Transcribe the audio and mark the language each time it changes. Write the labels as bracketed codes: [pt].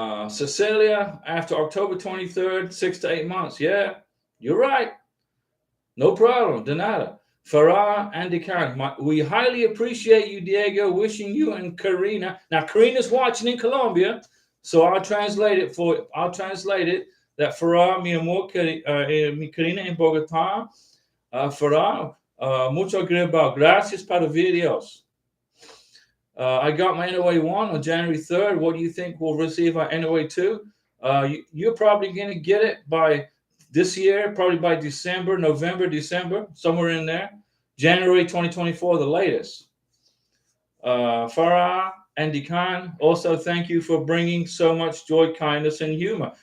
[en] Cecilia, after October 23rd, 6 to 8 months. Yeah, you're right. No problem, [es] de nada. [en] Farah and Dekan, we highly appreciate you, Diego. Wishing you and Karina. Now, Karina's watching in Colombia, so I'll translate it for you. I'll translate it. That Farah, [es] mi amor, mi Karina en Bogotá. Farah, mucho gracias para videos. [en] I got my NOA 1 on January 3rd. What do you think we'll receive our NOA 2? You're probably going to get it by this year, probably by December, November, December, somewhere in there. January 2024, the latest. Farah and Dekan, also thank you for bringing so much joy, kindness, and humor.